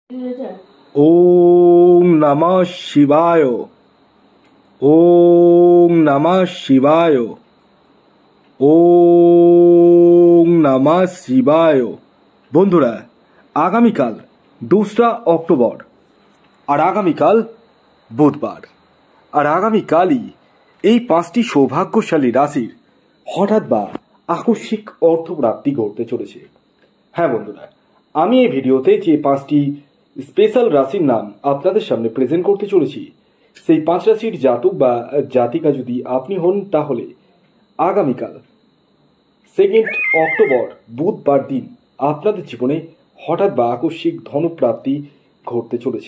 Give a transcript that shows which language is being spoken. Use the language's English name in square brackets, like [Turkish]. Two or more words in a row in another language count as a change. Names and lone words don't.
[Sanskrit] ओम नमः शिवाय। ओम नमः शिवाय। ओम नमः शिवाय। [Bangla] বন্ধুরা, আগামীকাল 2রা অক্টোবর আর আগামীকাল বুধবার আর আগামীকালই এই 5টি সৌভাগ্যশালী রাশির হঠাৎ বা আকস্মিক অর্থপ্রাপ্তি ঘটতে চলেছে। হ্যাঁ বন্ধুরা, আমি এই ভিডিওতে যে 5টি স্পেশাল রাশির নাম আপনাদের সামনে প্রেজেন্ট করতে চলেছি, সেই 5 রাশির জাতক বা জাতিকা যদি আপনি হন, তাহলে আগামীকাল 2 অক্টোবর বুধবার দিন আপনাদের জীবনে হঠাৎ বা আকস্মিক ধনপ্রাপ্তি ঘটতে চলেছে।